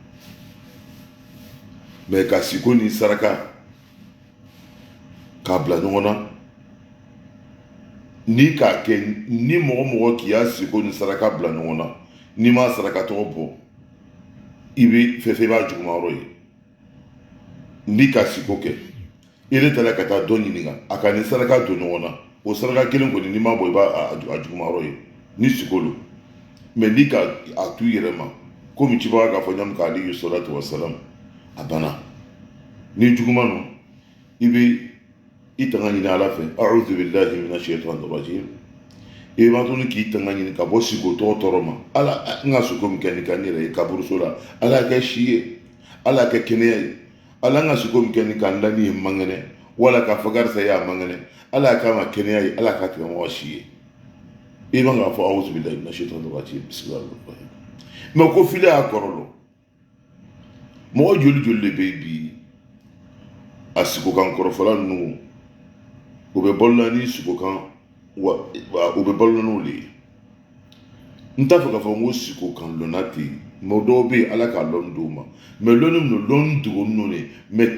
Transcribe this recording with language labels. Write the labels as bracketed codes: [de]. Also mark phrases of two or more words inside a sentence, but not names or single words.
[bm] mais ka siko ni saraka k'a bila ɲɔgɔn na ni k'a kɛ ni mɔgɔ k'i y'a siko ni saraka bila ɲɔgɔn na ni m'a saraka tɔgɔ bɔ i bɛ fɛn fɛn i b'a juguma yɔrɔ ye ni ka siko kɛ i yɛrɛ taara ka taa dɔ ɲininka a ka ni saraka don ɲɔgɔn na o saraka kelen kɔni n'i m'a bɔ i b'a juguma yɔrɔ ye ni siko lo mais ni ka a tu i yɛrɛ ma komi cibaga k'a fɔ ɲamu kan [ar] عليه الصلاة والسلام [bm] a banna ni juguma no i bɛ i tanga ɲini ala fɛ [ar] أعوذ بالله من الشيطان الرجيم [bm] i b'a to ni k'i tanga ɲini ka bɔ siko tɔɔrɔ ma ala n ka siko min kɛ nin ka n yɛrɛ ye kaburuso la ala y'a kɛ si ye ala y'a kɛ kɛnɛya ye ala n ka siko min kɛ nin ka n da ni ye mangɛnɛ wala k'a fɔ karisa ye a mangɛnɛ ala y'a k'a ma kɛnɛya ye ala k'a tigɛ mɔgɔ si ye i b'a k'a fɔ [ar] أعوذ بالله من الشيطان الرجيم بسم الله الرحمن الرحيم [bm] mais ko fili y'a kɔrɔlɔ mɔgɔ joli de bɛ bi a siko kan kɔrɔfɔla ninnu u bɛ balola ni siko kan wa u bɛ balola n'o de ye n t'a fɛ k'a fɔ n ko siko kan lɔnna ten mais dɔw bɛ yen ala k'a lɔnni d'u ma mais lɔnni min don lɔnni dogolen don de mais